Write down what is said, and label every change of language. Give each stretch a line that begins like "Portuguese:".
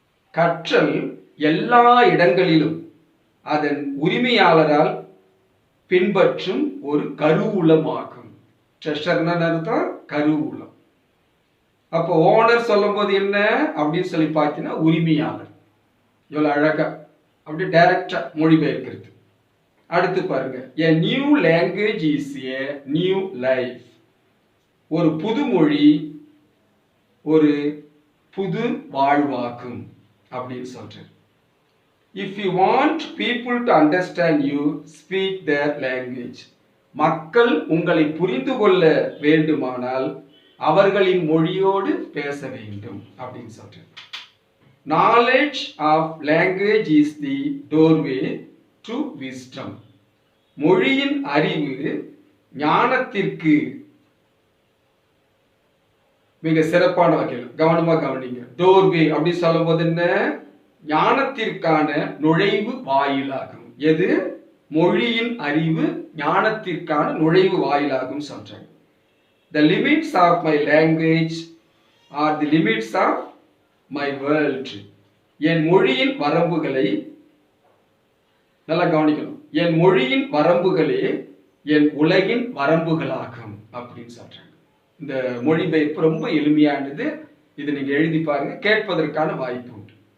Tamil: கற்றல் எல்லா இடங்களிலும் அதன் உரிமையாளரால் பின்பற்றும் ஒரு கருவூலமாகும். ட்ரெஷர்னா அர்த்தம் கருவூலம். அப்போ ஓனர் சொல்லும் போது என்ன அப்படின்னு சொல்லி பார்த்தீங்கன்னா உரிமையாளர். இவ்வளவு அழகா அப்படி டைரக்டா மொழிபெயர்க்கிறது. அடுத்து பாருங்க,
English: a new language is a new life.
Tamil: ஒரு புது மொழி ஒரு புது வாழ்வாக்கும் அப்படின்னு சொல்றாரு.
English: If you want people to understand you, speak their language.
Tamil: மக்கள் உங்களை புரிந்து கொள்ள வேண்டுமானால் அவர்களின் மொழியோடு பேச வேண்டும் அப்படின்னு சொல்றாரு.
English: Knowledge of language is the doorway to wisdom.
Tamil: மொழியின் அறிவு ஞானத்திற்கு மிக சிறப்பான வகையில் கவனமா கவனிங்க. டோர்வே அப்படி சொல்லும் போது என்ன, ஞானத்திற்கான நுழைவு வாயிலாகும். எது? மொழியின் அறிவு ஞானத்திற்கான நுழைவு வாயிலாகும் சொல்றாங்க.
English: The limits of my language are the limits of my world.
Tamil: என் மொழியின் வரம்புகளை நல்லா கவனிக்கணும். என் மொழியின் வரம்புகளே என் உலகின் வரம்புகளாகும் அப்படின்னு சொல்றாங்க. இந்த மொழிபெயர்ப்பு ரொம்ப எளிமையானது. இது நீங்க எழுதி பாருங்க, கேட்பதற்கான வாய்ப்பு உண்டு.